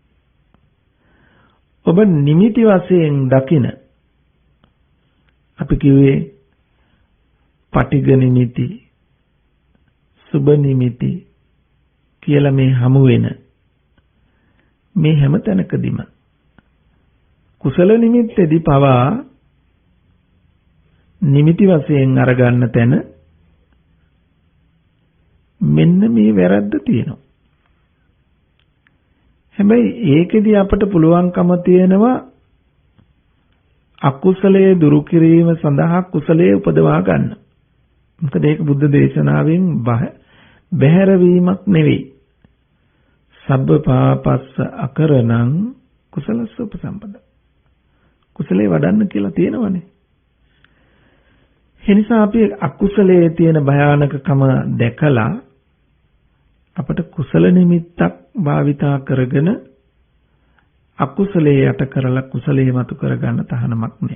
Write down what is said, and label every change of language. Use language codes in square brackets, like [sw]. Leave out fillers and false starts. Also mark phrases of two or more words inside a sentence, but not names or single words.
[si] ඔබ නිමිති වශයෙන් දකින අපි කිව්වේ පටිඝ නිමිති, සුබ නිමිති කියලා මේ හමු වෙන මේ හැම තැනකදීම කුසල නිමිත්තේදී පවා නිමිති වශයෙන් අරගන්න තැන මෙන්න මේ වැරද්ද තියෙනවා. හැබැයි ඒකෙදී අපට පුළුවන්කම තියෙනවා අකුසලයේ දුරු කිරීම සඳහා කුසලයේ උපදවා ගන්න. මොකද ඒක බුද්ධ දේශනාවෙන් බැහැර වීමක් නෙවෙයි. [pi] සබ්බ පාපස්ස අකරණං කුසලස්ස උපසම්පද. [si] කුසලයේ වඩන්න කියලා තියෙනවනේ. ඒ නිසා අපි අකුසලයේ තියෙන භයානකකම දැකලා අපට කුසල නිමිත්තක් භාවිතා කරගෙන අකුසලයේ යට කරලා කුසලයේ මතු කරගන්න තහනමක් නැහැ.